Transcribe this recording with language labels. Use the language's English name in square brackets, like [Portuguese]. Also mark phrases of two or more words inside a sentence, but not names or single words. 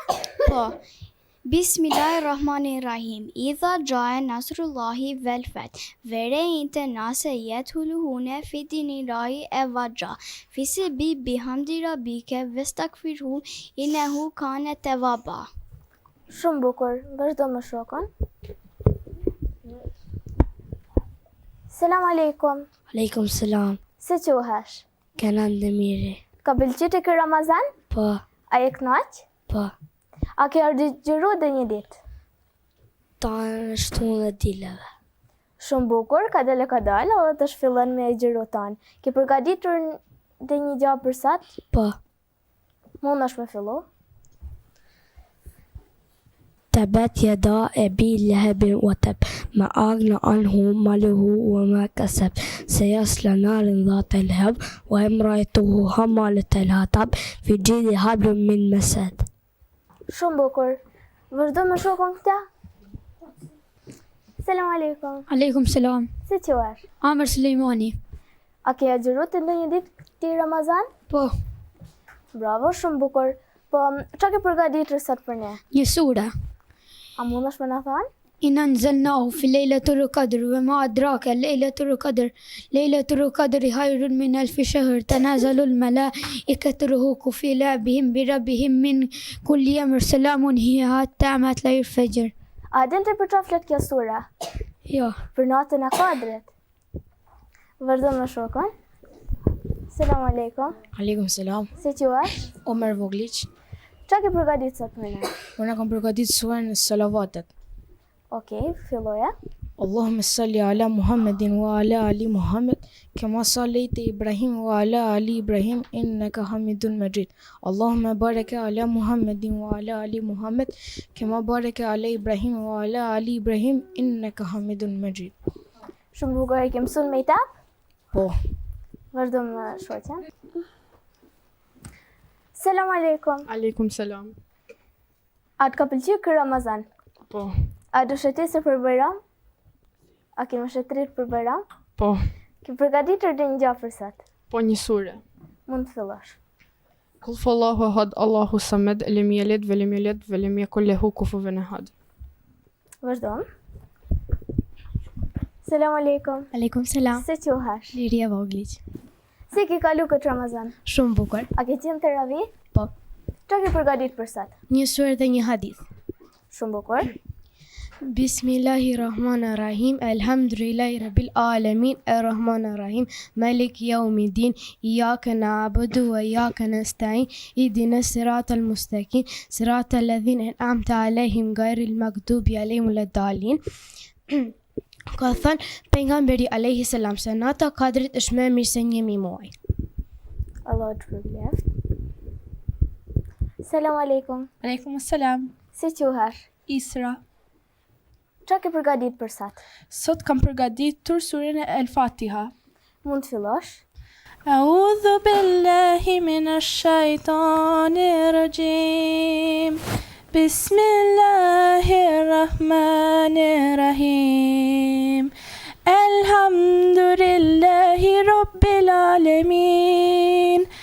[Albanian] Po. [Arabic] Bismillahirrahmanirrahim. إذا جاء نصر الله والفتح. ورأيت الناس يدخلون في دين الله أفواجا. فسبح بحمد ربك واستغفره إنه كان توابا. [Albanian] Shumë bukur. Vazhdo me shokon. [Arabic] سلام عليكم. عليكم السلام. [Albanian] Si quhesh? Kenan Demiri. Ka pëlqyer ti ky Ramazan? Po. A je knaq? Po. A ke ardhur dhe një ditë? Ta në shtunë dhe dileve. Shumë bukur, ka dalë, edhe të shfillon me xhiru tan. Ke përgatitur dhe një gjë për sot? Po. Mundesh me fillu? [Arabic] تبت يدا أبي لهب وتب ما أغنى عنه ماله وما كسب سيصلى نارا ذات لهب وامرأته حمالة الحطب في جيدها حبل من مسد. [Albanian] Shumë bukur. Vazhdo me shokon këta. [Arabic] سلام عليكم. عليكم السلام. [Albanian] Si quhesh? Amr Sulejmani. A ke agjëruar të ndonjë ditë këtij Ramazan? Po, Bravo, shumë bukur. Po, çka ke përgatitur sot për ne? një sura. A mundesh me na thënë? [Arabic] إنا أنزلناه في ليلة القدر وما أدراك ليلة القدر ليلة القدر خير من 1000 شهر تنازل الملائكة الروح في لعبهم بربهم من كل أمر سلام هي حتى مطلع الفجر. [Albanian] A din të për çfarë flet kjo sura? Jo. Për natën e Kadrit. Vazhdo me shokon. [Arabic] سلام عليكم. عليكم السلام. [Albanian] Si quhesh? Omer Voglić. Çka ke përgatitur sot për ne? Unë kam përgatitur surën Salavatet. Okej, filloja. [Arabic] اللهم صل على محمد وعلى آل محمد كما صليت إبراهيم وعلى آل إبراهيم إنك حميد مجيد اللهم بارك على محمد وعلى آل محمد كما بارك على إبراهيم وعلى آل إبراهيم إنك حميد مجيد. [Albanian] Shumë bukur e ke mësuar me tap? Po. Vazhdo me shoqen. [Arabic] سلام عليكم. عليكم السلام. [Albanian] A të ka pëlqyer ky Ramazan? Po. A do shëtesë për Bajram? A ke më shëtrit për Bajram? Po. Ke përgatitur dhe një gjë për sot? Po një sure. Mund të fillosh. [Arabic] قل هو الله أحد، الله الصمد، لم يلد ولم يولد ولم يكن له كفوا أحد. [Albanian] Vazhdo. [Arabic] سلام عليكم. عليكم السلام. [Albanian] Si quhesh? Liria Voglić. Si ke kalu këtë Ramazan? Shumë bukur. A ke qenë të ravi? Po. Çka ke përgatitur për sot? Një surë dhe një hadith. Shumë bukur. [Arabic] بسم الله الرحمن الرحيم. الحمد لله رب العالمين. الرحمن الرحيم. مالك يوم الدين. إياك نعبد وإياك نستعين. اهدنا الصراط المستقيم. صراط الذين أنعمت عليهم غير المغضوب عليهم ولا الضالين. [Albanian] Ka thënë pejgamberi [Arabic] عليه السلام [Albanian] se nata Kadrit është më e mirë se 1000 muaj. Allah të përbleft. [Arabic] سلام عليكم. عليكم السلام. [Albanian] Si quhesh? Isra. Çka ke përgatitur për sot? Sot kam përgatitur surën e El-Fatiha. Mund të fillosh? [Arabic] أعوذ بالله من الشيطان الرجيم. Bismillahirrahmanirrahim. الحمد لله رب العالمين.